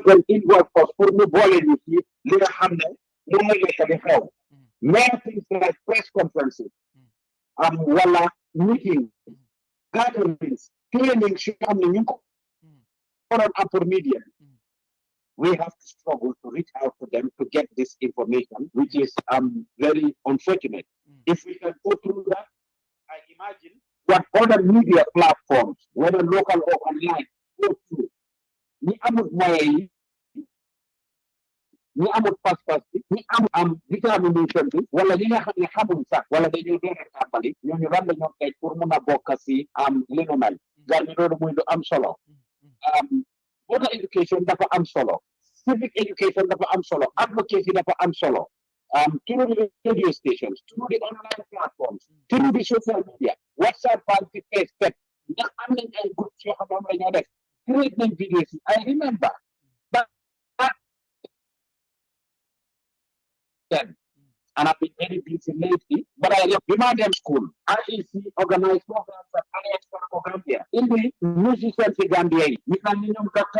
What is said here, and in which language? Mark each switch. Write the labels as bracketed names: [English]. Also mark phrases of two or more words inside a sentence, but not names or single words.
[English] an inward cost for the boiling you see [Wolof] li nga xam ne li nga nekk di xew [English] many things like press conferences wala meetings gatherings trainings [Wolof] yoo xam ne ñu ko [English] for media, we have to struggle to reach out to them to get this information, which is very unfortunate. If we can go through that, I imagine what other media platforms, whether local or online, go through. [Wolof] Ni amut moyen, ni amut pas-pas, ni am determination bi wala li nga xam ne xamuñ sax wala dañoo doon tàmbali ñooñu lan la ñoo tey pour mun a bokk si li nu mel gar mi loolu muy lu am solo. [English] Water education [Wolof] dafa am solo, [English] civic education [Wolof] dafa am solo, advocacy dafa am solo, [English] through the radio stations, through the online platforms, through the social media, WhatsApp, Facebook, [Wolof] ndax am nañ ay groupe yoo xam ne ñoo def create nañ videos yi. [English] I remember then, and I've been very busy lately, but I remind them school. IEC organized programs at Alliance for Gambia. In the musicians in Gambia, we can name Dr.